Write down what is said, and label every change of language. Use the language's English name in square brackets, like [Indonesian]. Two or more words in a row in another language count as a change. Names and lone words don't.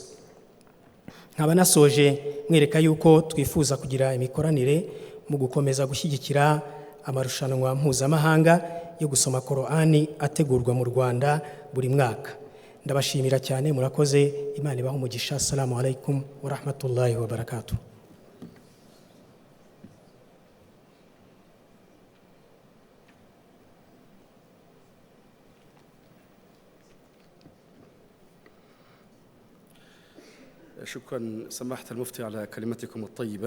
[Kinyarwanda] Nkaba nasoje mwereka yuko twifuza kugira imikoranire mu gukomeza gushyigikira amarushanwa mpuzamahanga yo gusoma Qur'ani ategurwa mu Rwanda buri mwaka. Ndabashimira cyane, murakoze. Imana ibahe umugisha. [Arabic] السلام عليكم ورحمة الله وبركاته. شكرا سماحة المفتي على كلمتكم الطيبة.